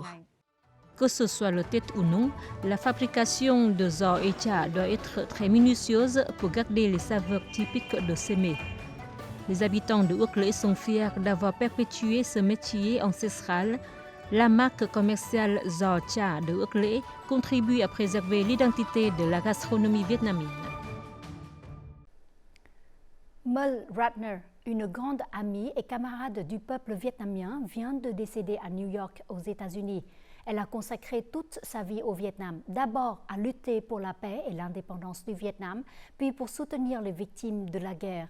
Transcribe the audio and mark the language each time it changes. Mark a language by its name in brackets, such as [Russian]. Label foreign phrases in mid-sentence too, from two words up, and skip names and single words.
[French] Que ce soit le Tết ou non, la fabrication de giò et cha doit être très minutieuse pour garder les saveurs typiques de ces mets. Les habitants de Úc Lễ sont fiers d'avoir perpétué ce métier ancestral. La marque commerciale giò cha de Úc Lễ contribue à préserver l'identité de la gastronomie vietnamienne. Mel Ratner, une grande amie et camarade du peuple vietnamien, vient de décéder à New York, aux États-Unis. Elle a consacré toute sa vie au Vietnam, d'abord à lutter pour la paix et l'indépendance du Vietnam, puis pour soutenir les victimes de la guerre.